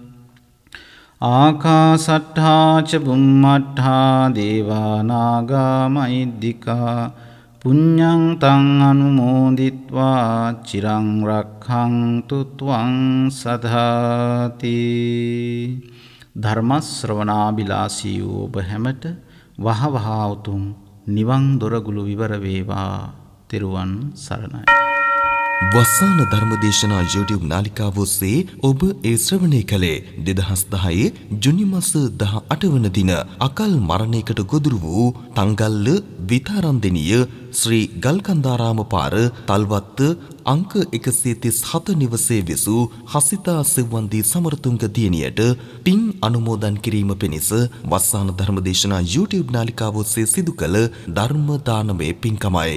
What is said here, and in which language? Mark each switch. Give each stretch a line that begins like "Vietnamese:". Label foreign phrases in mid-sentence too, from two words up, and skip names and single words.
Pali: ආකාසට්ඨා ච බුම්මට්ඨා දේවා නාග මහිද්దికා පුඤ්ඤං තං අනුමෝදිත්වා චිරං රක්ඛන්තු ත්වං සදාති.
Sinhala: ධර්ම ශ්‍රවණාබිලාසී වූ ඔබ හැමට වහවහා උතුම් නිවන් දොරගුළු විවර වේවා. තෙරුවන් සරණයි. වස්සාන ධර්මදේශනා YouTube නාලිකාව ඔස්සේ ඔබ ඒ ශ්‍රවණය කළේ 2010 ජුනි මාස 18 වන දින අකල් මරණයකට ගොදුරු වූ තංගල්ල විතාරන්දෙනිය ශ්‍රී ගල්කන්දාරාම පාර තල්වත්ත අංක 137 නිවසේ විසූ හසිතා සෙව්වන්දි සමරතුංග දියණියට පින් අනුමෝදන් කිරීම පිණිස වස්සාන ධර්මදේශනා YouTube නාලිකාව ඔස්සේ සිදු කළ ධර්ම දානමය පින්කමයි.